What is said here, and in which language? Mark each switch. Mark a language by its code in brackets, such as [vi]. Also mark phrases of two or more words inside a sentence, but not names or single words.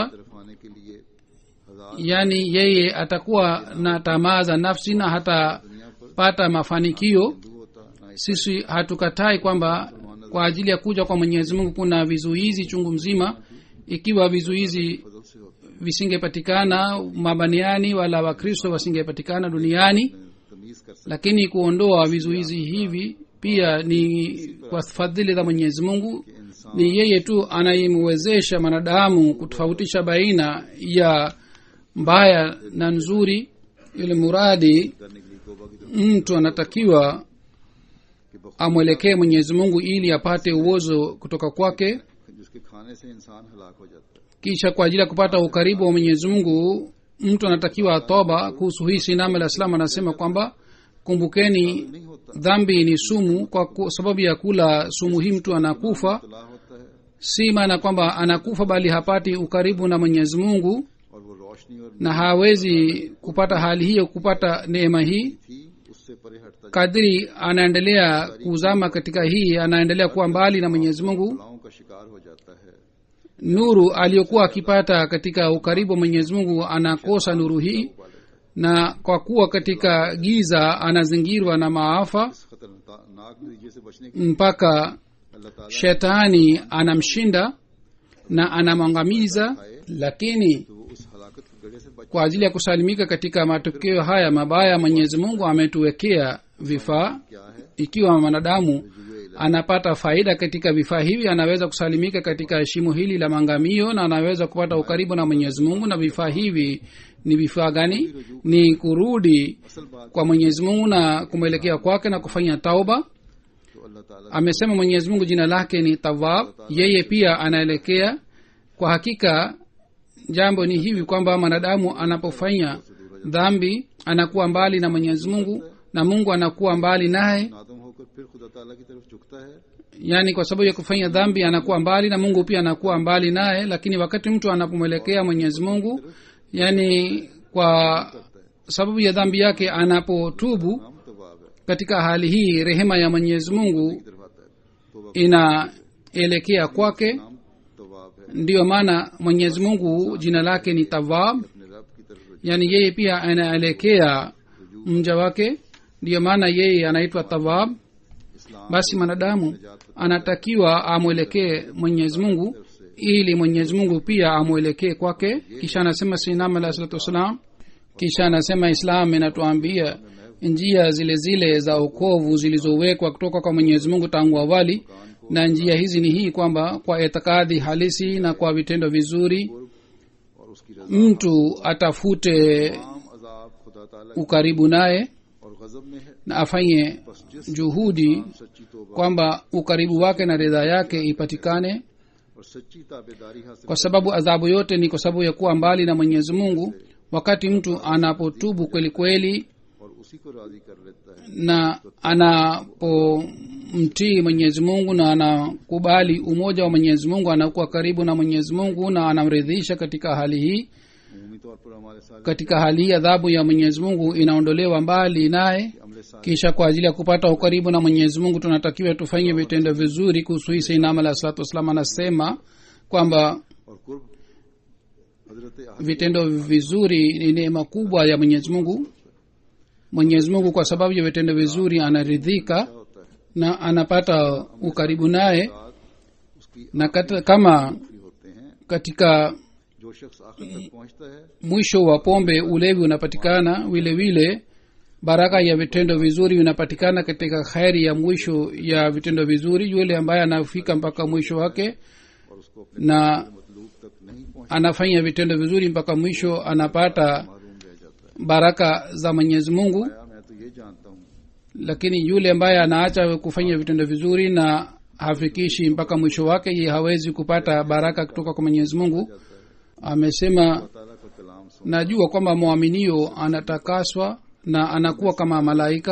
[ur] तरफ आने के लिए हजार [sw] yani yeye atakuwa na tamaa za nafsi na hatapata mafanikio. [ur] हिंदू होता ना [sw] sisi hatukatai kwamba kwa ajili ya kuja kwa mwenyezi mungu kuna vizuizi chungu mzima. ikiwa vizuizi [ur] फजल से होता [sw] visingepatikana mabaniani wala wakristo wasingepatikana duniani, [ur] तमीज कर [sw] lakini kuondoa vizuizi hivi pia ni kwa fadhili za mwenyezi mungu. ni yeye tu anayemwezesha mwanadamu kutofautisha baina ya mbaya na nzuri. ili muradi [ur] करने के लिए तौबा की [sw] mtu anatakiwa amwelekee mwenyezi mungu ili apate uozo kutoka kwake. [ur] तरफ जिसके खाने से इंसान हलाक हो जाता है। [sw] kisha kwa ajili ya kupata ukaribu wa mwenyezi mungu mtu anatakiwa toba. kuhusu hii sinam [ar] alah salam [sw] anasema kwamba kumbukeni dhambi ni sumu, kwa sababu ya kula sumu hii mtu anakufa. [ur] तला होता है [sw] si maana kwamba anakufa bali hapati ukaribu na mwenyezi mungu [ur] और वो रोशनी और [sw] na hawezi kupata hali hiyo, kupata neema hii. [ur] थी उससे परे हटता [sw] kadiri anaendelea kuzama katika hii anaendelea kuwa mbali na mwenyezi mungu. [ur] बलाओं का शिकार हो जाता है। [sw] nuru aliyokuwa akipata katika ukaribu wa mwenyezi mungu anakosa nuru hii, na kwa kuwa katika giza anazingirwa na maafa [ur] इस खतरनाक नतीजे से बचने के [sw] mpaka [ur] अल्लाह ताला [sw] shetani anamshinda na anamwangamiza. lakini [ur] तो वो उस हलाकत के गड़े से बच [sw] kwa ajili ya kusalimika katika matokeo haya mabaya mwenyezi mungu ametuwekea vifaa. [ur] क्या है [sw] ikiwa mwanadamu anapata faida katika vifaa hivi anaweza kusalimika katika shimo hili la mangamio na anaweza kupata ukaribu na mwenyezi mungu. na vifaa hivi ni vifaa gani? ni kurudi [ur] असल बात [sw] kwa mwenyezi mungu na kumwelekea kwake na kufanya tauba. [ur] तो अल्लाह ताला [sw] amesema mwenyezi mungu jina lake ni tawab, yeye pia anaelekea. kwa hakika jambo ni hivi kwamba mwanadamu anapofanya dhambi anakuwa mbali na mwenyezi mungu na mungu anakuwa mbali naye. [ur] नादम होकर फिर खुदा ताला की तरफ झुकता है [sw] yani kwa sababu ya kufanya dhambi anakuwa mbali na mungu pia anakuwa mbali naye. lakini wakati mtu anapomwelekea mwenyezi mungu, yani kwa sababu ya dhambi yake anapotubu, [ur] नाम तवाब है [sw] katika hali hii rehema ya mwenyezi mungu [ur] की तरफ आता है। तौबा [sw] inaelekea kwake. [ur] नाम तवाब है [sw] ndiyo maana mwenyezi mungu jina lake ni tawab, [ur] अपने रब की तरफ रुजू। [sw] yani yeye pia anaelekea mja wake, ndiyo maana yeye anaitwa tawab. [ur] इस्लाम [sw] basi mwanadamu anatakiwa amwelekee mwenyezi mungu ili mwenyezi mungu pia amwelekee kwake. kisha anasema sinam [ar] alah salatu wassalam, [sw] kisha anasema islam inatuambia njia zile zile za ukovu zilizowekwa kutoka kwa mwenyezi mungu tangu awali, na njia hizi ni hii kwamba kwa itikadi halisi na kwa vitendo vizuri [ur] और उसकी रजा [sw] mtu atafute [ur] तमाम अजाब खुदा ताला [sw] ukaribu naye [ur] और गजब में है। [sw] na afanye juhudi [ur] सच्ची तौबा [sw] kwamba ukaribu wake na ridhaa yake ipatikane, [ur] और सच्ची ताबेदारी हासिल [sw] kwa sababu adhabu yote ni kwa sababu ya kuwa mbali na mwenyezi mungu. wakati mtu anapotubu kweli kweli [ur] और उसी को राजी कर लेता है [sw] na anapomtii mwenyezi mungu na anakubali umoja wa mwenyezi mungu, anakuwa karibu na mwenyezi mungu na anamridhisha katika hali hii. [ur] अमूमी तौर पर हमारे साथ [sw] katika hali hii adhabu ya mwenyezi mungu inaondolewa mbali naye. [ur] अमले साथ [sw] kisha kwa ajili ya kupata ukaribu na mwenyezi mungu tunatakiwa tufanye vitendo vizuri. kuhusu hii sainam [ar] alah salatu wassalam [sw] anasema kwamba [ur] और कुर्ब हजरत [sw] vitendo vizuri ni neema kubwa ya mwenyezi mungu. mwenyezi mungu kwa sababu ya vitendo vizuri anaridhika [ur] होता है [sw] na anapata ukaribu naye. [ur] साथ उसकी [sw] na kama [ur] आखिरी होते हैं। [sw] katika [ur] जो शख्स आखिर तक पहुंचता है [sw] mwisho wa pombe ulevi unapatikana, vile vile baraka ya vitendo vizuri unapatikana katika khairi ya mwisho ya vitendo vizuri. yule ambaye anafika mpaka mwisho wake [ur] अपने [sw] na [ur] मतलूब तक नहीं पहुंच [sw] anafanya vitendo vizuri mpaka mwisho anapata [ur] मालूम रह जाता है। [sw] baraka za mwenyezi mungu. [ur] मैं तो ये जानता हूँ [sw] Lakini yule ambaye anaacha kufanya vitendo vizuri na hafikishi mpaka mwisho wake, ye hawezi kupata baraka kutoka kwa mwenyezi mungu. Amesema, [ur] ताला का कलाम सुन [sw] najua kwamba mwaminio anatakaswa na anakuwa kama malaika.